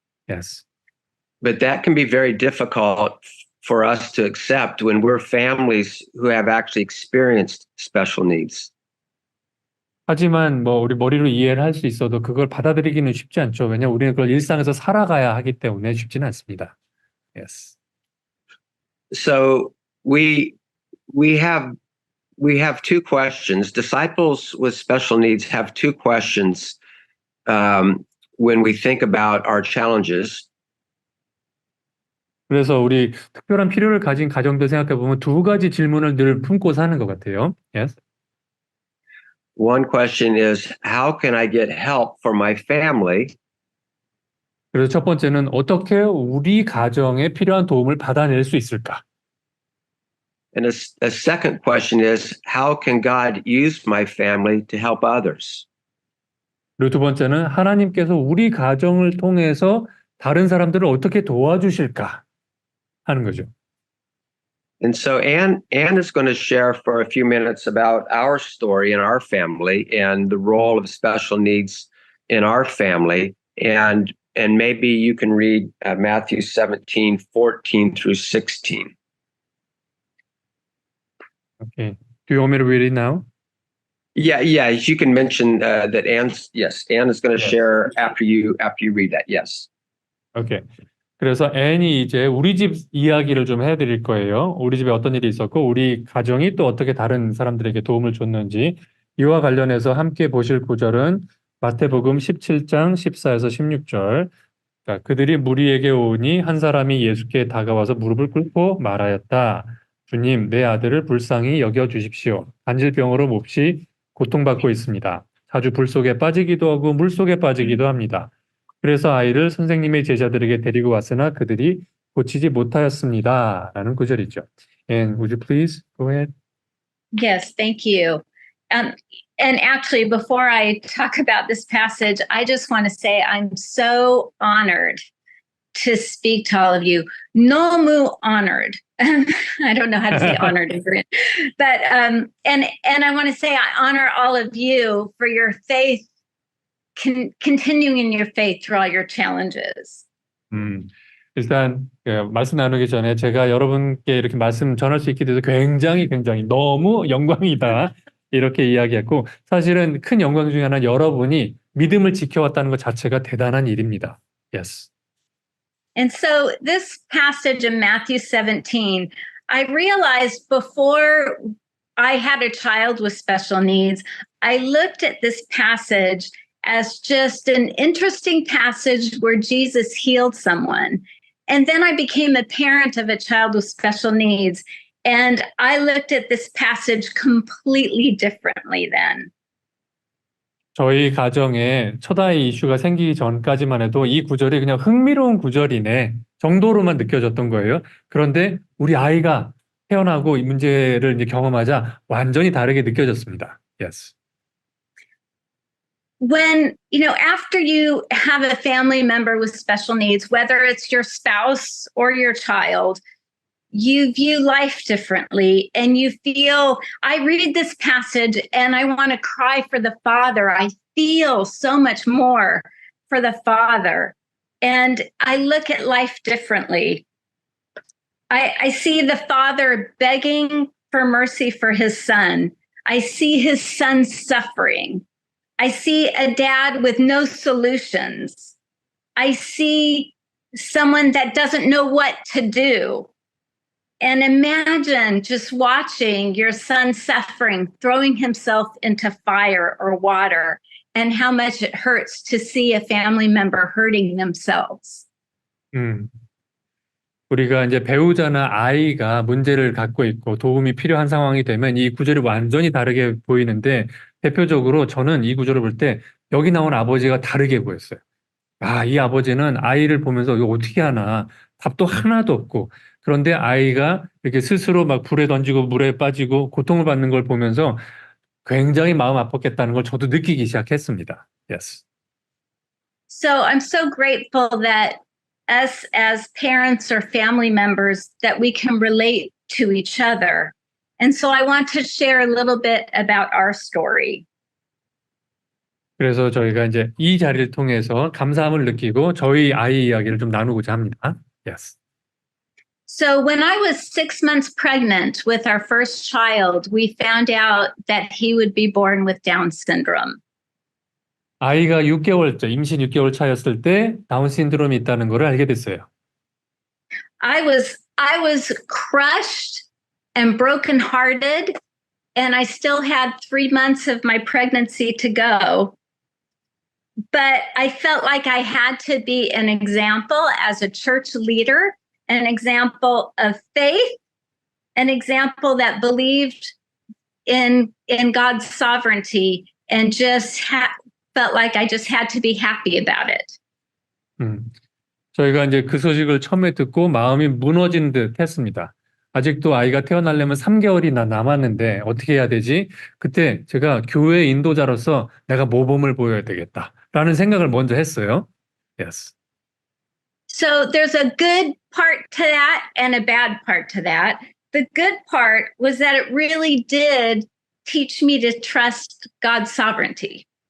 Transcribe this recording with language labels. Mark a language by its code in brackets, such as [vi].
[en] Yes. But that can be very difficult for us to accept when we're families who have actually experienced special needs. [ko] 하지만 뭐 우리 머리로 이해를 할 수 있어도 그걸 받아들이기는 쉽지 않죠. 왜냐하면 우리는 그걸 일상에서 살아가야 하기 때문에 쉽지는 않습니다. [en] Yes. So we have two questions. Disciples with special needs have two questions when we think about our challenges. [ko] 그래서 우리 특별한 필요를 가진 가정들 생각해 보면 두 가지 질문을 늘 품고 사는 것 같아요. [en] Yes. One question is, how can I get help for my family? [ko] 그래서 첫 번째는 어떻게 우리 가정에 필요한 도움을 받아낼 수 있을까? [en] And a second question is, how can God use my family to help others? [ko] 그리고 두 번째는 하나님께서 우리 가정을 통해서 다른 사람들을 어떻게 도와주실까 하는 거죠. [en] And so Anne is going to share for a few minutes about our story in our family and the role of special needs in our family. And maybe you can read Matthew 17:14 through 16. Okay. Do you want me to read it now? Yeah. You can mention that Anne is going to share after you read that. Yes. Okay. [ko] 그래서 앤이 이제 우리 집 이야기를 좀 해드릴 거예요. 우리 집에 어떤 일이 있었고 우리 가정이 또 어떻게 다른 사람들에게 도움을 줬는지 이와 관련해서 함께 보실 구절은 마태복음 17장 14에서 16절. 자, 그들이 무리에게 오니 한 사람이 예수께 다가와서 무릎을 꿇고 말하였다. 주님, 내 아들을 불쌍히 여겨 주십시오. 간질병으로 몹시 고통받고 있습니다. 자주 불 속에 빠지기도 하고 물 속에 빠지기도 합니다. 그래서 아이를 선생님의 제자들에게 데리고 왔으나 그들이 고치지 못하였습니다. 라는 구절이죠. [en] And would you please go ahead? Yes, thank you. And actually, before I talk about this passage, I just want to say I'm so honored to speak to all of you. Nomu honored. I don't know how to say honored in Korean, but and I want to say I honor all of you for your faith, continuing in your faith through all your challenges. [ko] 일단 말씀 나누기 전에 제가 여러분께 이렇게 말씀 전할 수 있게 돼서 굉장히 너무 영광이다. 이렇게 이야기했고 사실은 큰 영광 중에 하나는 여러분이 믿음을 지켜왔다는 것 자체가 대단한 일입니다. [en] Yes. And so this passage in Matthew 17, I realized before I had a child with special needs, I looked at this passage as just an interesting passage where Jesus healed someone. And then I became a parent of a child with special needs. And I looked at this passage completely differently then. [ko] 저희 가정에 첫 아이 이슈가 생기기 전까지만 해도 이 구절이 그냥 흥미로운 구절이네 정도로만 느껴졌던 거예요. 그런데 우리 아이가 태어나고 이 문제를 이제 경험하자 완전히 다르게 느껴졌습니다. [en] Yes. When, after you have a family member with special needs, whether it's your spouse or your child, you view life differently and you feel, I read this passage and I want to cry for the father. I feel so much more for the father. And I look at life differently. I see the father begging for mercy for his son. I see his son suffering. I see a dad with no solutions. I see someone that doesn't know what to do. And imagine just watching your son suffering, throwing himself into fire or water, and how much it hurts to see a family member hurting themselves. [ko] 우리가 이제 배우자나 아이가 문제를 갖고 있고 도움이 필요한 상황이 되면 이 구절이 완전히 다르게 보이는데 대표적으로 저는 이 구절을 볼 때 여기 나온 아버지가 다르게 보였어요. 이 아버지는 아이를 보면서 이거 어떻게 하나 답도 하나도 없고 그런데 아이가 이렇게 스스로 막 불에 던지고 물에 빠지고 고통을 받는 걸 보면서 굉장히 마음 아팠겠다는 걸 저도 느끼기 시작했습니다. [en] Yes. So I'm so grateful that us as parents or family members that we can relate to each other. And so I want to share a little bit about our story. [ko] 그래서 저희가 이제 이 자리를 통해서 감사함을 느끼고 저희 아이 이야기를 좀 나누고자 합니다. [en] Yes. So when I was 6 months pregnant with our first child, we found out that he would be born with Down syndrome. [ko] 아이가 6개월째, 임신 6개월 차였을 때 다운 신드롬이 있다는 걸 알게 됐어요. [en] I was crushed and brokenhearted, and I still had 3 months of my pregnancy to go. But I felt like I had to be an example as a church leader, an example of faith, an example that believed in God's sovereignty, and just felt like I just had to be happy about it. [ko] 저희가 이제 그 소식을 처음에 듣고 마음이 무너진 듯 했습니다. 아직도 아이가 태어나려면 3개월이나 남았는데 어떻게 해야 되지? 그때 제가 교회 인도자로서 내가 모범을 보여야 되겠다라는 생각을 먼저 했어요. [en] Yes. So there's a good part to that and a bad part to that. The good part was that it really did teach me to trust God's sovereignty.